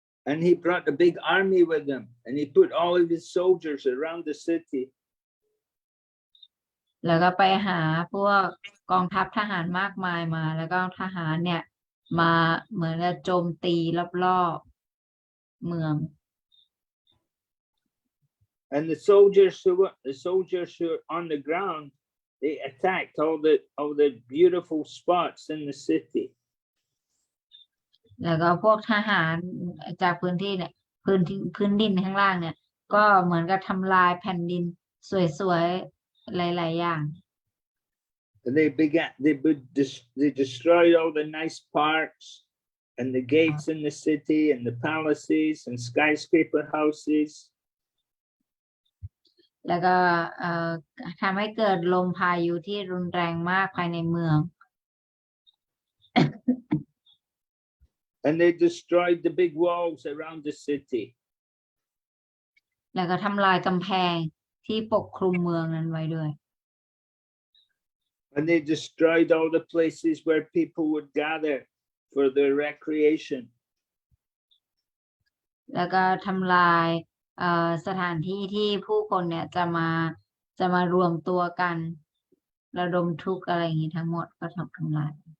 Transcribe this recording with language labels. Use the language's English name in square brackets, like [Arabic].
[English] And he brought a big army with him, and he put all of his soldiers around the city. [Thai] แล้วก็ไปหาพวกกองทัพทหารมากมายมาแล้วก็ทหารเนี่ยมาเหมือนจะโจมตีรอบๆเมือง [English] And the soldiers who were on the ground, they attacked all the beautiful spots in the city. [Thai] แล้วก็พวกทหารจากพื้นที่เนี่ยพื้นดินข้างล่างเนี่ยก็เหมือนกับทำลายแผ่นดินสวยๆหลายๆอย่าง [English] And they destroyed all the nice parks and the gates in the city and the palaces and skyscraper houses. [Thai] แล้วก็ทำให้เกิดลมพายุที่รุนแรงมากภายในเมือง [English] And they destroyed the big walls around the city. [Thai] แล้วก็ทำลายกำแพงที่ปกคลุมเมืองนั้นไว้ด้วย [English] And they destroyed all the places where people would gather for their recreation. [Thai] แล้วก็ทำลายสถานที่ที่ผู้คนเนี่ยจะมารวมตัวกันระดมทุกข์อะไรอย่างนี้ทั้งหมดก็ทำลาย